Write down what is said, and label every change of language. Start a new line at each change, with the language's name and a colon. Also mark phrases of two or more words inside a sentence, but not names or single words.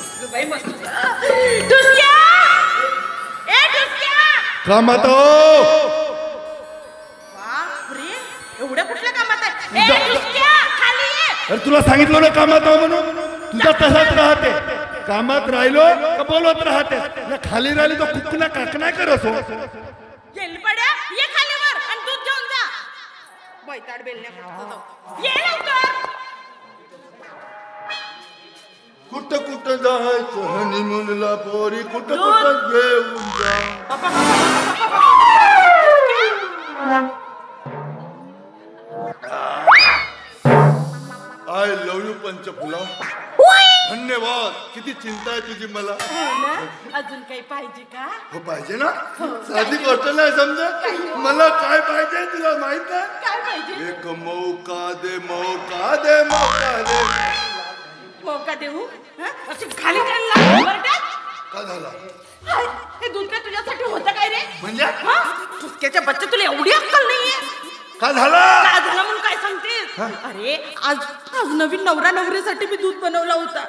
Marathi: बाई मस्त. ठुसक्या ए ठुसक्या कामात बापरे एवढ्या कुठल्या कामात आहे. ए ठुसक्या खाली ये. अरे तुला सांगितलं ना कामात म्हणून तुझा तसाच राहते. कामात राहिलो का बोलत राहते. खाली राहिली तो कुकना काकना करत हो. येलपड्या ये खाली वर आणि दूध घेऊन जा. बैताड बेलण्या ये लवकर. कुठं कुठं जायचं हनीमूनला पोरी कुठं कुठं घेऊन जा.
English: I love you Panchphula.
Marathi: धन्यवाद. किती चिंता आहे तुझी मला. अजून काही पाहिजे का. हो पाहिजे ना. साधी गोष्ट नाही समजा. मला काय पाहिजे तुला माहित आहे. काय पाहिजे. एक मौका दे मौका दे मौका दे. मौका देऊ अशी खाली करायला का झाला. हे दूध काय तुझ्यासाठी होतं काय रे. म्हणजे ठुसक्याच्या बच्चा तुला एवढी अक्कल नाहीये. का झाला. काय झालं म्हणून काय सांगतेस. अरे आज आज नवीन नवरा नवरीसाठी मी दूध बनवला होता.